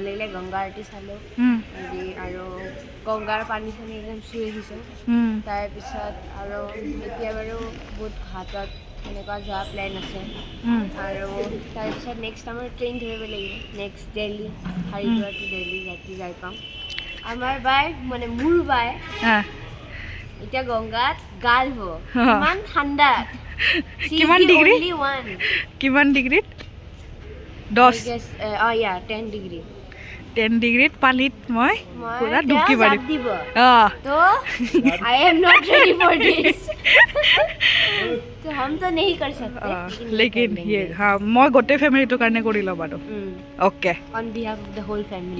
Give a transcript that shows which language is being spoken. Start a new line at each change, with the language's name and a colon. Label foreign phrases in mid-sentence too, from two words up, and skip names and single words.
Assamese: লাগিলে গংগা আৰতি চালোঁ আৰু গংগাৰ পানী চানী একদম চুই আহিছোঁ তাৰপিছত আৰু এতিয়া বাৰু বহুত ঘাটত এনেকুৱা যোৱা প্লেন আছে আৰু তাৰপিছত নেক্সট আমাৰ ট্ৰেইন ধৰিব লাগিব নেক্সট দিল্লী হৰিদ্বাৰ টু দিল্লী ৰাতি যাই পাম আমাৰ বাই মানে মোৰ বাই এতিয়া গংগাত গা ধুব ইমান ঠাণ্ডা কিমান ডিগ্ৰী কিমান ডিগ্ৰীত 10 10 ডিগ্ৰী 10 ডিগ্ৰীত পানীত মই পুৰা মই ডুবকি তেওঁ মাৰিম জাপ দিব অঁ
Hindi: तो
English: I am not ready for this
Hindi: तो हम तो नहीं कर सकते लेकिन ये हाँ
Assamese: মই গোটেই ফেমিলিটোৰ কাৰণে কৰি ল'ম আৰু অ'কে
English: on behalf of the whole family